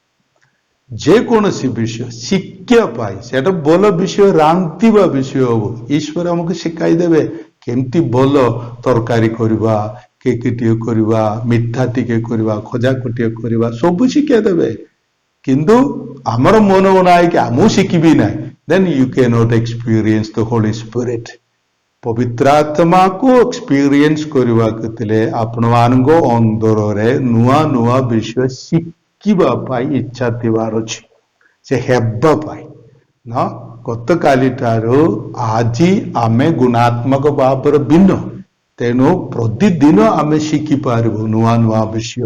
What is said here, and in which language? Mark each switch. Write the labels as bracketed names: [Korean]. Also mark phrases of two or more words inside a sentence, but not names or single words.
[Odia] ଯେକୌଣସି ବିଷୟ ଶିକ୍ଷା ପାଇଁ ସେଟା ଭଲ ବିଷୟ, ରାନ୍ଧିବା ବିଷୟ ହବ, ଈଶ୍ୱର ଆମକୁ ଶିଖାଇ ଦେବେ କେମିତି ଭଲ ତରକାରୀ କରିବା, କେକ୍ ଟିକେ କରିବା, ମିଠା ଟିକେ କରିବା, ଖଜାକୁ ଟିକେ କରିବା, ସବୁ ଶିକ୍ଷା ଦେବେ। କିନ୍ତୁ ଆମର ମନ ନାହିଁ କି ମୁଁ ଶିଖିବି ନାହିଁ, [English] then you cannot experience the Holy Spirit। [Odia] ପବିତ୍ର ଆତ୍ମାକୁ ଏକ୍ସପିରିଏନ୍ସ କରିବାକୁ ଥିଲେ ଆପଣମାନଙ୍କ ଅନ୍ତରରେ ନୂଆ ନୂଆ ବିଷୟ ଶିଖିବା ପାଇଁ ଇଚ୍ଛା ଥିବାର ଅଛି, ସେ ହେବା ପାଇଁ ନା। ଗତକାଲି ଠାରୁ ଆଜି ଆମେ ଗୁଣାତ୍ମକ ଭାବରେ ଭିନ୍ନ, ତେଣୁ ପ୍ରତିଦିନ ଆମେ ଶିଖିପାରିବୁ ନୂଆ ନୂଆ ବିଷୟ।